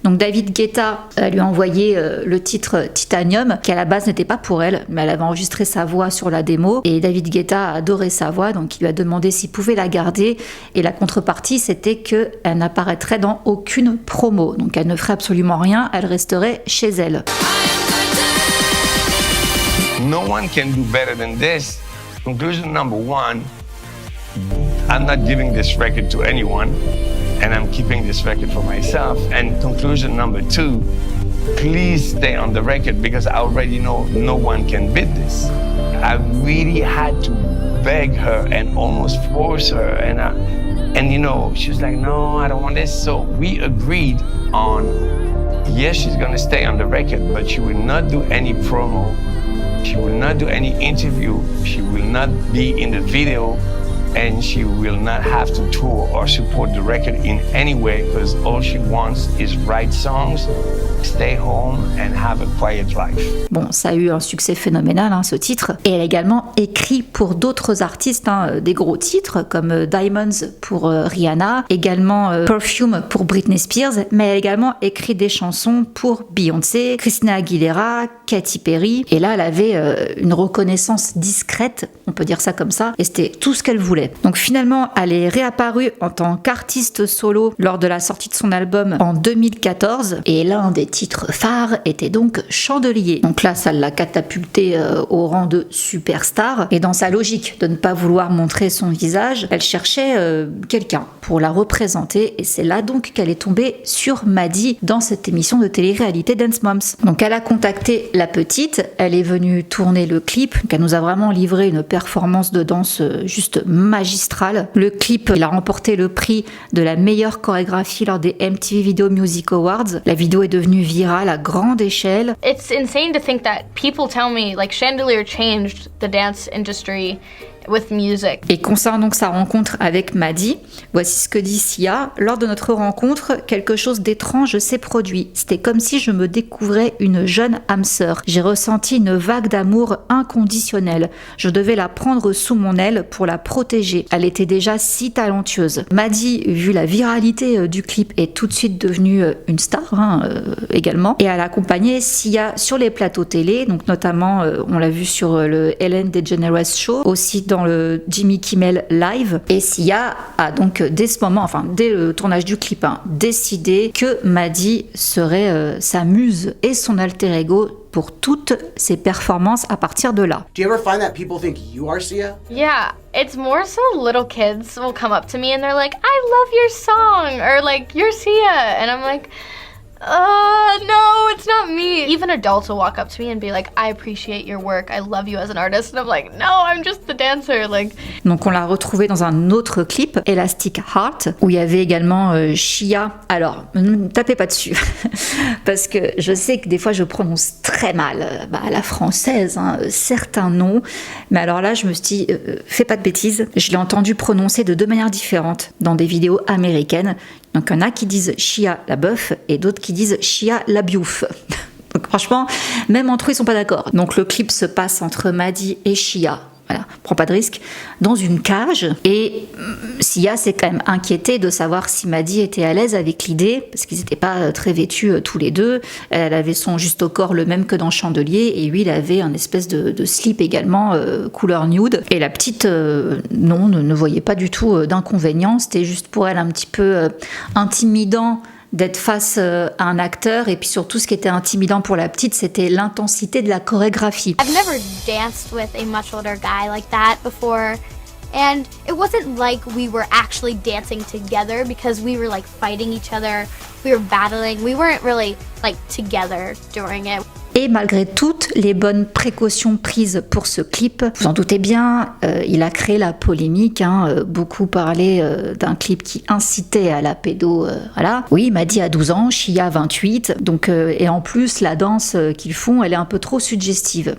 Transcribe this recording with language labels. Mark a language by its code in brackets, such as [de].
[fr] Donc David Guetta lui a envoyé le titre Titanium, qui à la base n'était pas pour elle, mais elle avait enregistré sa voix sur la démo. Et David Guetta a adoré sa voix, donc il lui a demandé s'il pouvait la garder. Et la contrepartie, c'était qu'elle n'apparaîtrait dans aucune promo. Donc elle ne ferait absolument rien, elle resterait chez elle. [en] No one can do better than this. Conclusion number 1, I'm not giving this record to anyone, and I'm keeping this record for myself. And conclusion number 2, please stay on the record because I already know no one can beat this. I really had to beg her and almost force her, and you know, she was like, no, I don't want this. So we agreed on, yes, she's gonna stay on the record, but she will not do any promo. She will not do any interview, she will not be in the video, and she will not have to tour or support the record in any way because all she wants is write songs, stay home and have a quiet life. [fr] Bon, ça a eu un succès phénoménal, ce titre. Et elle a également écrit pour d'autres artistes des gros titres comme Diamonds pour Rihanna, également Perfume pour Britney Spears, mais elle a également écrit des chansons pour Beyoncé, Christina Aguilera, Katy Perry. Et là, elle avait une reconnaissance discrète, on peut dire ça comme ça, et c'était tout ce qu'elle voulait. Donc finalement, elle est réapparue en tant qu'artiste solo lors de la sortie de son album en 2014, et l'un des titres phares était donc Chandelier. Donc là, ça l'a catapultée au rang de superstar, et dans sa logique de ne pas vouloir montrer son visage, elle cherchait quelqu'un pour la représenter, et c'est là donc qu'elle est tombée sur Maddie dans cette émission de télé-réalité Dance Moms. Donc elle a contacté la petite, elle est venue tourner le clip, donc elle nous a vraiment livré une performance de danse juste magnifique. magistrale. Le clip, il a remporté le prix de la meilleure chorégraphie lors des MTV Video Music Awards. La vidéo est devenue virale à grande échelle. [en] It's insane to think that people tell me like Chandelier changed the dance industry with music. [fr] Et concernant donc sa rencontre avec Maddie, voici ce que dit Sia. Lors de notre rencontre, quelque chose d'étrange s'est produit. C'était comme si je me découvrais une jeune âme sœur. J'ai ressenti une vague d'amour inconditionnel. Je devais la prendre sous mon aile pour la protéger. Elle était déjà si talentueuse. Maddie, vu la viralité du clip, est tout de suite devenue une star également. Et elle a accompagné Sia sur les plateaux télé, donc notamment, on l'a vu sur le Ellen DeGeneres Show, aussi dans le Jimmy Kimmel Live. Et Sia a donc dès ce moment, enfin dès le tournage du clip, décidé que Maddie serait sa muse et son alter ego pour toutes ses performances à partir de là. [en] Do you ever find that people think you are Sia? Yeah, it's more so little kids will come up to me and they're like, I love your song, or like, you're Sia. And I'm like, no, it's not me. Even adults will walk up to me and be like, I appreciate your work, I love you as an artist. And I'm like, no, I'm just the dancer. Like. [fr] Donc on l'a retrouvée dans un autre clip, Elastic Heart, où il y avait également Shia. Alors, ne tapez pas dessus, parce que je sais que des fois je prononce très mal à la française certains noms, mais alors là je me suis dit, fais pas de bêtises. Je l'ai entendu prononcer de deux manières différentes dans des vidéos américaines. Donc il y en a qui disent Shia la bœuf et d'autres qui disent Shia la biouf. Donc franchement, même entre eux ils sont pas d'accord. Donc le clip se passe entre Maddie et Shia. Voilà, prends pas de risque, dans une cage. Et Sia s'est quand même inquiétée de savoir si Maddie était à l'aise avec l'idée, parce qu'ils n'étaient pas très vêtus tous les deux. Elle avait son juste au corps le même que dans Chandelier, et lui il avait un espèce de slip également couleur nude. Et la petite, non, ne voyait pas du tout d'inconvénient. C'était juste pour elle un petit peu intimidant d'être face à un acteur, et puis surtout ce qui était intimidant pour la petite, c'était l'intensité de la chorégraphie. [en] I've never danced with a much older guy like that before, and it wasn't like we were actually dancing together because we were like fighting each other, we were battling, we weren't really like together during it. [fr] Et malgré toutes les bonnes précautions prises pour ce clip, vous en doutez bien, il a créé la polémique. Beaucoup parlaient d'un clip qui incitait à la pédo. Voilà. Oui, Maddie a 12 ans, Shia 28. Donc, et en plus, la danse qu'ils font, elle est un peu trop suggestive.